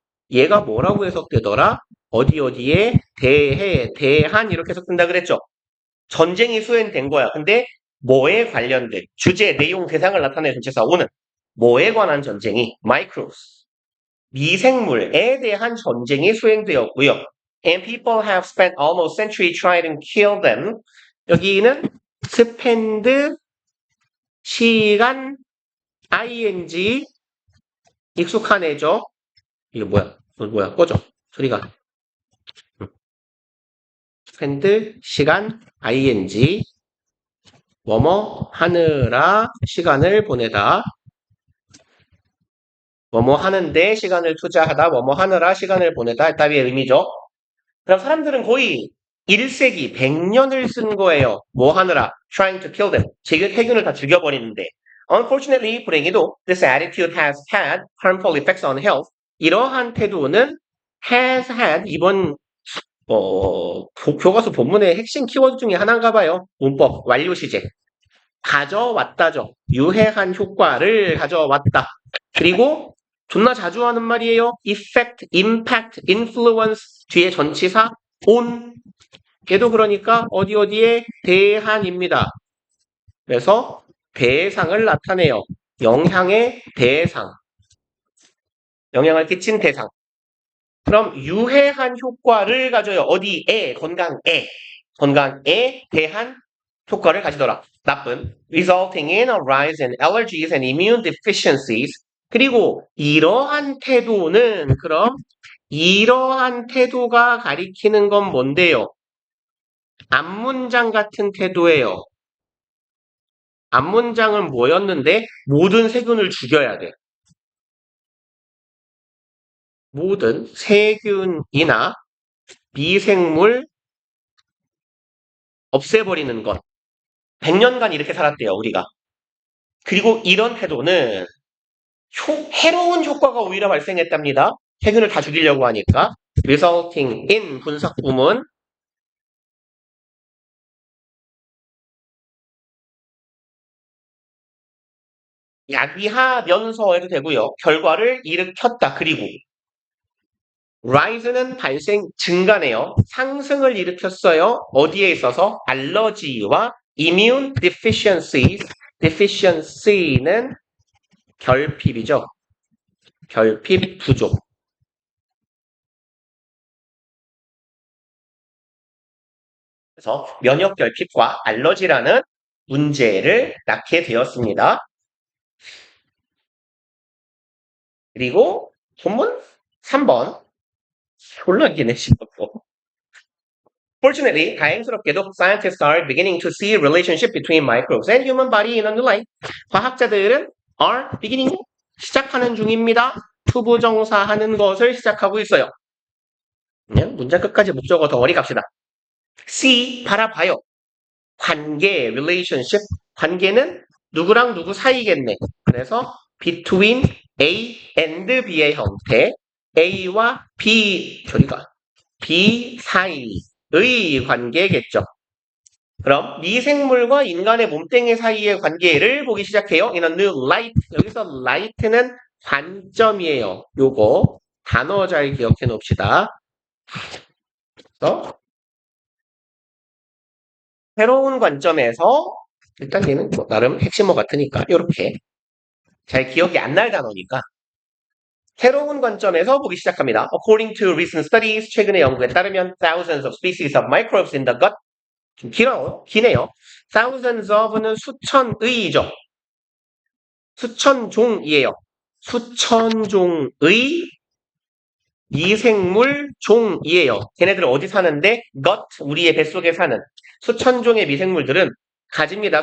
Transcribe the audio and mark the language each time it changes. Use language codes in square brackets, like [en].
[ko] 얘가 뭐라고 해석되더라? 어디에 대해, 대한 이렇게 해석된다 그랬죠? 전쟁이 수행된 거야. 근데 뭐에 관련된 주제, 내용, 대상을 나타내는 전치사 오는 뭐에 관한 전쟁이 microbes 미생물에 대한 전쟁이 수행되었고요. [en] And people have spent almost a century trying to kill them. [ko] 여기는 spend 시간 ing 익숙한 애죠. 이게 뭐야? 뭐야? 꺼져. 소리가. spend 시간 ing 뭐뭐 하느라 시간을 보내다. 뭐뭐 하는데 시간을 투자하다. 뭐뭐 하느라 시간을 보내다. 따위의 의미죠. 그럼 사람들은 거의 1세기 100년을 쓴 거예요. 뭐 하느라 [en] trying to kill them. [ko] 세균을 다 죽여버리는데 [en] unfortunately [ko] 불행히도 [en] this attitude has had harmful effects on health. [ko] 이러한 태도는 [en] has had [ko] 이번 교과서 본문의 핵심 키워드 중에 하나인가 봐요. 문법 완료 시제. 가져왔다죠. 유해한 효과를 가져왔다. 그리고 존나 자주 하는 말이에요. effect, impact, influence 뒤에 전치사 on. 얘도 그러니까 어디에 대한입니다. 그래서 대상을 나타내요. 영향의 대상. 영향을 끼친 대상. 그럼 유해한 효과를 가져요. 어디에? 건강에 대한 효과를 가지더라. 나쁜. [en] resulting in a rise in allergies and immune deficiencies. [ko] 그리고 이러한 태도는 그럼 이러한 태도가 가리키는 건 뭔데요? 앞문장 같은 태도예요. 앞문장은 뭐였는데 모든 세균을 죽여야 돼. 모든 세균이나 미생물 없애버리는 것. 100년간 이렇게 살았대요, 우리가. 그리고 이런 태도는 해로운 효과가 오히려 발생했답니다. 세균을 다 죽이려고 하니까. [en] resulting in [ko] 분석 부문 야기하면서 해도 되고요. 결과를 일으켰다. 그리고 rise는 발생 증가네요. 상승을 일으켰어요. 어디에 있어서? 알러지와 [en] immune deficiencies. [ko] deficiency는 결핍이죠. 결핍 부족. 그래서 면역 결핍과 알러지라는 문제를 낳게 되었습니다. 그리고 본문 3번 졸라 기네 싶었고. [en] Fortunately, [ko] 다행스럽게도 [en] scientists are beginning to see a relationship between microbes and human body in a new light. [ko] 과학자들은 are beginning 시작하는 중입니다. 투부정사하는 것을 시작하고 있어요. 그냥 문장 끝까지 목적어 덩어리 갑시다. See 바라봐요. 관계 relationship 관계는 누구랑 누구 사이겠네. 그래서 between A and B의 형태 A와 B 저리가 B 사이의 관계겠죠. 그럼 미생물과 인간의 몸뚱이 사이의 관계를 보기 시작해요. [en] in a new light. [ko] 여기서 light는 관점이에요. 요거 단어 잘 기억해 놓읍시다. 그래서 새로운 관점에서 일단 얘는 뭐 나름 핵심어 같으니까 이렇게 잘 기억이 안 날 단어니까 새로운 관점에서 보기 시작합니다. [en] According to recent studies, [ko] 최근의 연구에 따르면 [en] thousands of species of microbes in the gut [ko] 좀 기네요. thousands of는 수천의죠. 수천 종이에요. 수천 종의 미생물 종이에요. 걔네들은 어디 사는데? gut, 우리의 뱃속에 사는 수천 종의 미생물들은 가집니다.